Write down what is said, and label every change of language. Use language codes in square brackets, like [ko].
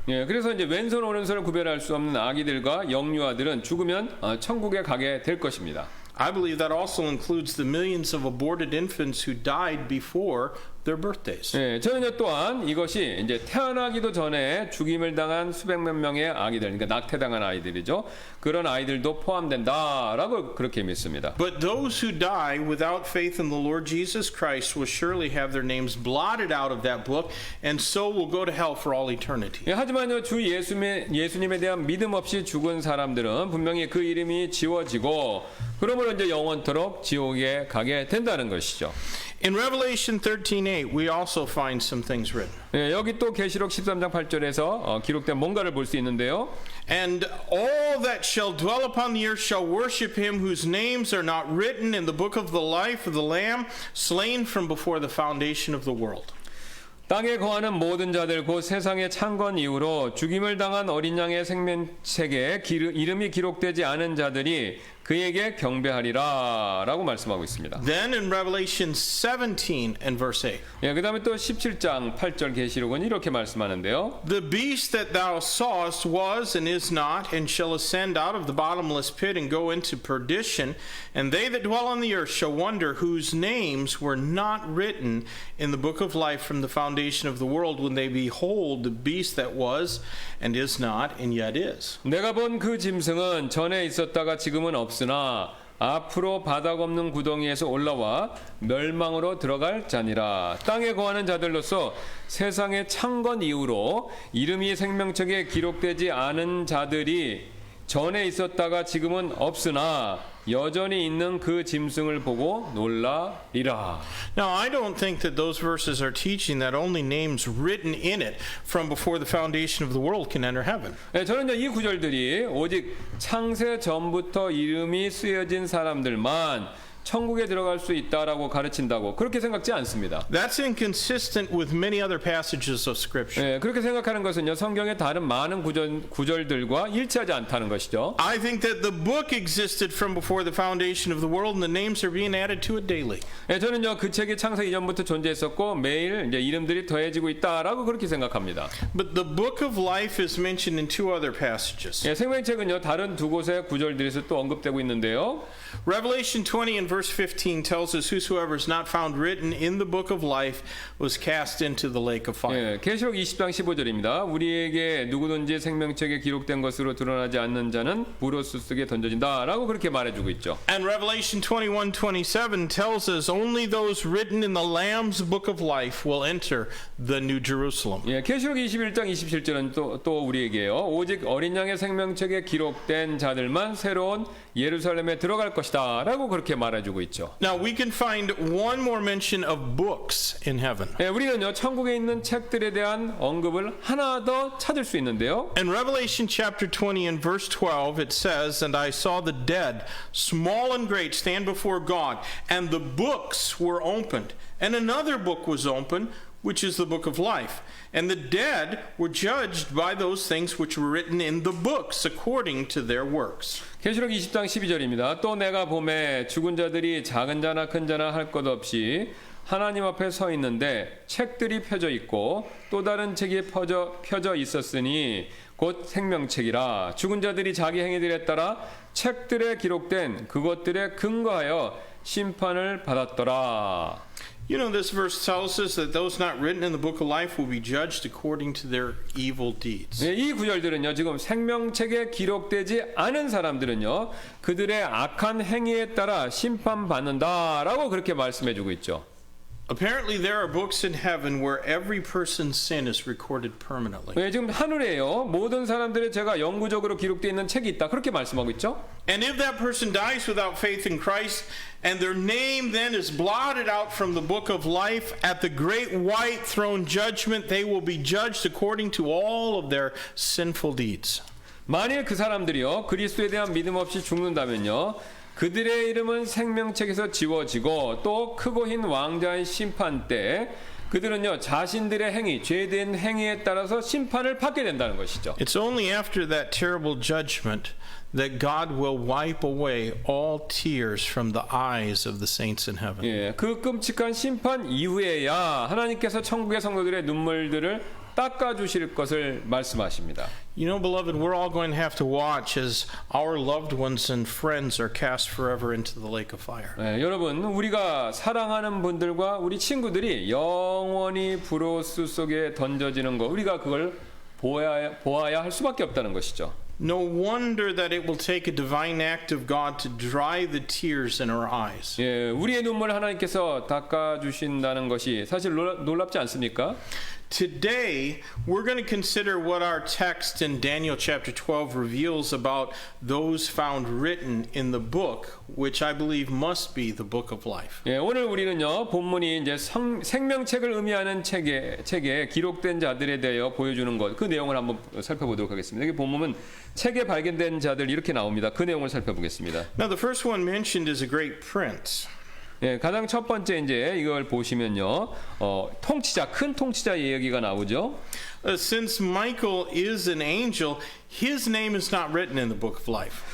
[ko] 예, 그래서 이제 왼손 오른손을 구별할 수 없는 아기들과 영유아들은 죽으면 천국에 가게 될 것입니다. [en] I believe that also includes the millions of aborted infants who died before their birthdays. [ko] 예, 저는요 또한 이것이 이제 태어나기도 전에 죽임을 당한 수백만 명의 아기들, 그러니까 낙태당한 아이들이죠. 그런 아이들도 포함된다라고 그렇게 믿습니다. [en] But those who die without faith in the Lord Jesus Christ will surely have their names blotted out of that book, and so will go to hell for all eternity. [ko] 예, 하지만요 주 예수님에 대한 믿음 없이 죽은 사람들은 분명히 그 이름이 지워지고 그러므로 이제 영원토록 지옥에 가게 된다는 것이죠. [en] In Revelation 13:8, we also find some things written. [ko] 예, 여기 또 계시록 13장 8절에서 기록된 뭔가를 볼 수 있는데요. [en] And all that shall dwell upon the earth shall worship him whose names are not written in the book of the life of the Lamb, slain from before the foundation of the world. [ko] 땅에 거하는 모든 자들 곧 세상의 창건 이후로 죽임을 당한 어린 양의 생명책에 이름이 기록되지 않은 자들이 그에게 경배하리라 라고 말씀하고 있습니다. [en] Then in Revelation 17 and verse 8. [ko] 예, 그 다음에 또 17장 8절 계시록은 이렇게 말씀하는데요. [en] The beast that thou sawest was and is not, and shall ascend out of the bottomless pit and go into perdition, and they that dwell on the earth shall wonder whose names were not written in the book of life from the foundation of the world when they behold the beast that was and is not and yet is. [ko] 내가 본 그 짐승은 전에 있었다가 지금은 없으나 앞으로 바닥 없는 구덩이에서 올라와 멸망으로 들어갈 자니라. 땅에 거하는 자들로서 세상의 창건 이후로 이름이 생명책에 기록되지 않은 자들이 전에 있었다가 지금은 없으나 여전히 있는 그 짐승을 보고 놀라리라. [en] Now, I don't think that those verses are teaching that only names written in it from before the foundation of the world can enter heaven. [ko] 저는 이 구절들이 오직 창세 전부터 이름이 쓰여진 사람들만 천국에 들어갈 수 있다라고 가르친다고 그렇게 생각지 않습니다. [en] That's inconsistent with many other passages of Scripture. [ko] 그렇게 생각하는 것은요, 성경의 다른 많은 구절들과 일치하지 않다는 것이죠. [en] I think that the book existed from before the foundation of the world, and the names are being added to it daily. [ko] 저는요, 그 책이 창세 이전부터 존재했었고 매일 이제 이름들이 더해지고 있다라고 그렇게 생각합니다. [en] But the book of life is mentioned in two other passages. [ko] 생명책은요, 다른 두 곳의 구절들에서 또 언급되고 있는데요. [en] Revelation 20 and verse 15 tells us whosoever is not found written in the book of life was cast into the lake of fire. [ko] 계시록 20장 15절입니다. 우리에게 누구든지 생명책에 기록된 것으로 드러나지 않는 자는 불옷 속에 던져진다라고 그렇게 말해주고 있죠. [en] And Revelation 21:27 tells us only those written in the Lamb's book of life will enter the New Jerusalem. [ko] 계시록 21장 27절은 또 우리에게요. 오직 어린 양의 생명책에 기록된 자들만 새로운 예루살렘에 들어갈 것이다라고 그렇게 말해주고 있죠. [en] Now we can find one more mention of books in heaven. [ko] 우리는요, 천국에 있는 책들에 대한 언급을 하나 더 찾을 수 있는데요. [en] In Revelation chapter 20 and verse 12 it says, "And I saw the dead, small and great, stand before God, and the books were opened, and another book was opened, which is the book of life. And the dead were judged by those things which were written in the books according to their works." [ko] 계시록 20장 12절입니다. 또 내가 보매 죽은 자들이 작은 자나 큰 자나 할 것 없이 하나님 앞에 서 있는데 책들이 펴져 있고 또 다른 책이 펴져 있었으니 곧 생명책이라. 죽은 자들이 자기 행위들에 따라 책들에 기록된 그것들에 근거하여 심판을 받았더라. [en] You know, this verse tells us that those not written in the book of life will be judged according to their evil deeds. [ko] 이 구절들은요, 지금 생명책에 기록되지 않은 사람들은요, 그들의 악한 행위에 따라 심판받는다라고 그렇게 말씀해주고 있죠. [en] Apparently there are books in heaven where every person's sin is recorded permanently. [ko] 지금 하늘에요, 모든 사람들의 죄가 영구적으로 기록되어 있는 책이 있다 그렇게 말씀하고 있죠. [en] And if that person dies without faith in Christ, and their name then is blotted out from the book of life, at the great white throne judgment, they will be judged according to all of their sinful deeds. [ko] 만일 그 사람들이요, 그리스도에 대한 믿음 없이 죽는다면요, 그들의 이름은 생명책에서 지워지고 또 크고 흰 왕자의 심판 때 그들은요, 자신들의 행위, 죄된 행위에 따라서 심판을 받게 된다는 것이죠. [en] It's only after that terrible judgment that God will wipe away all tears from the eyes of the saints in heaven. [ko] 그 끔찍한 심판 이후에야 하나님께서 천국의 성도들의 눈물들을 닦아주실 것을 말씀하십니다. [en] You know, beloved, we're all going to have to watch as our loved ones and friends are cast forever into the lake of fire. [ko] 여러분, 우리가 사랑하는 분들과 우리 친구들이 영원히 불옷 속에 던져지는 것, 우리가 그걸 보아야 할 수밖에 없다는 것이죠. [en] No wonder that it will take a divine act of God to dry the tears in our eyes. [ko] 우리의 눈물 하나님께서 닦아주신다는 것이 사실 놀랍지 않습니까? [en] Today, we're going to consider what our text in Daniel chapter 12 reveals about those found written in the book, which I believe must be the book of life. [ko] 오늘 우리는요, 본문이 이제 생명책을 의미하는 책에 기록된 자들에 대하여 보여주는 것, 그 내용을 한번 살펴보도록 하겠습니다. 여기 본문은 책에 발견된 자들 이렇게 나옵니다. 그 내용을 살펴보겠습니다. [en] Now, the first one mentioned is a great prince. [ko] 가장 첫 번째 이제 이걸 보시면요, 통치자, 큰 통치자의 얘기가 나오죠. [en] Since Michael is an angel, his name is not written in the book of life.